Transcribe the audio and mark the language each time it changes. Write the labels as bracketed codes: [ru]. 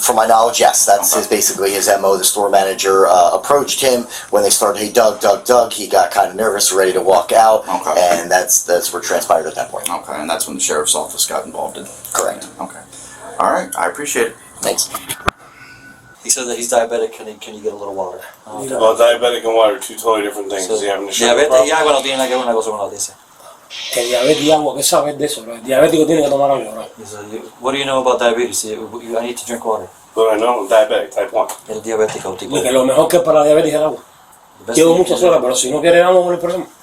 [en] From my knowledge, yes, that's basically his MO. The store manager approached him when they started, hey, Doug, he got kind of nervous, ready to walk out, and that's what transpired at that point. Okay, and that's when the sheriff's office got involved in. Correct. Okay. All right, I appreciate it. Thanks. He said that he's diabetic. Can you get a little water? Well, diabetic and water are 2 totally different things. Is he having a sugar Diabetes problem? [es] y agua no tiene nada que ver una cosa con la otra, dice. Que diabetes y agua, ¿qué sabes de eso? El diabético tiene que tomar agua, ¿no? [en] What do you know about diabetes? I need to drink water. What do I know? I'm diabetic, type 1. [es] El diabético tipo. Y que lo mejor que para la diabetes es el agua. Llevo muchas horas, pero si no quiere agua, no hay problema.